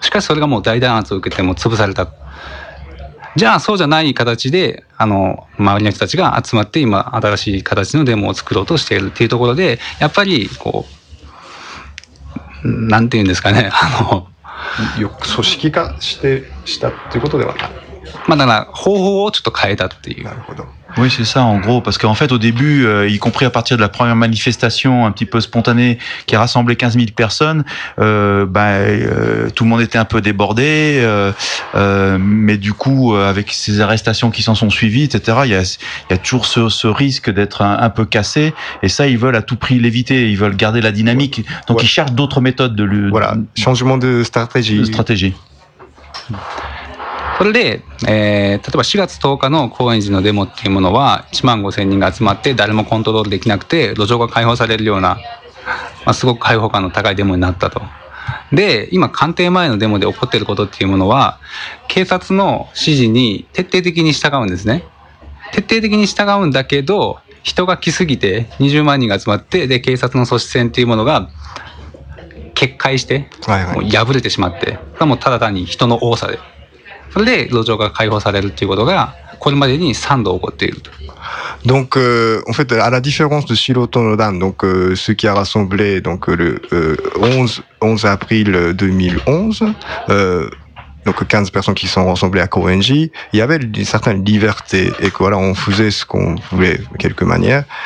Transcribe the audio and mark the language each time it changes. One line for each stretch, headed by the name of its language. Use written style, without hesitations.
Japanese: しかしそれがもう大弾圧を受けてもう潰された。じゃあそうじゃない形で、あの周りの人たちが集まって今新しい形のデモを作ろうとしているっていうところで、やっぱりこうなんていうんですかね、あの組織化したっていうことではない。まあ、だから方法をちょっと変えたっていう。なるほど。
French: Oui, c'est ça, en gros, parce qu'en fait, au début, y compris à partir de la première manifestation un petit peu spontanée qui a rassemblé 15 000 personnes, tout le monde était un peu débordé, mais du coup, avec ces arrestations qui s'en sont suivies, etc., il y a toujours ce risque d'être un peu cassé, et ça, ils veulent à tout prix l'éviter, ils veulent garder la dynamique, donc ils cherchent d'autres méthodes Voilà, changement de stratégie.
Japanese: それで、例えば4月10日の高円寺のデモっていうものは1万5000人が集まって誰もコントロールできなくて路上が解放されるような、まあ、すごく解放感の高いデモになったと。で、今官邸前のデモで起こっていることっていうものは警察の指示に徹底的に従うんですね。徹底的に従うんだけど人が来すぎて20万人が集まって、で警察の組織線っていうものが決壊して、はいはい、もう破れてしまって、それはもうただ単に人の多さで、それで路上が解放されるということがこれまでに3度起こっていると。
French: Donc, en fait, à la différence de Chilotonodan, donc, ce qui a rassemblé donc, le 11 avril 2011, donc 15 personnes qui sont rassemblées à Koenji, il y avait une certaine liberté et que, voilà, on faisait ce qu'on voulait de quelque manière.